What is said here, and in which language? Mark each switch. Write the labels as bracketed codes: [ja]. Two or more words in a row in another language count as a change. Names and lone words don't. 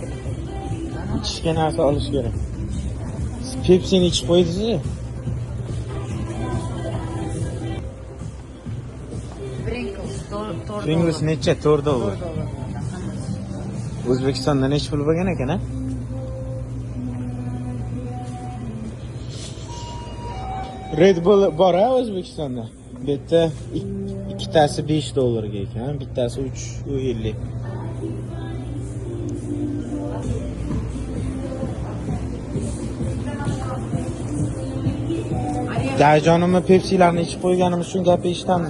[uz] Ichishga narsa olish kerak. Pepsini ichib qo'ydingiz-ku. Pringles necha? 4 dollar. O'zbekistonda necha pul bo'lgan ekan, a? Red Bull bor-a O'zbekistonda. Bu yerda ikkitasi 5 dollarga ekan, bittasi 3.50. Dajonimni Pepsi'larni ichib qo'yganimiz uchun gap eshitamiz.